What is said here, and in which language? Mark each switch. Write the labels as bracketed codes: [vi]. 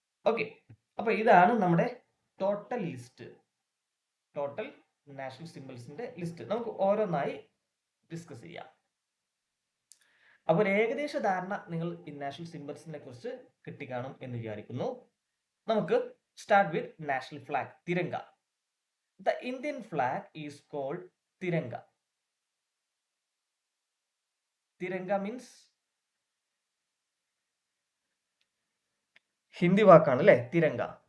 [ml] Okay, അപ്പൊ ഇതാണ് നമ്മുടെ total list, total national സിംബൽസിന്റെ list. നമുക്ക് ഓരോന്നായി ഡിസ്കസ് ചെയ്യാം. അപ്പോൾ ഒരു ഏകദേശ ധാരണ നിങ്ങൾ ഈ നാഷണൽ സിംബൽസിനെ കുറിച്ച് കിട്ടിക്കാണും എന്ന് വിചാരിക്കുന്നു. [en] നമുക്ക് start with national flag, Tiranga. The Indian flag is called Tiranga. Tiranga means [ml] Hindi വാക്കാണ് അല്ലേ തിരങ്ക.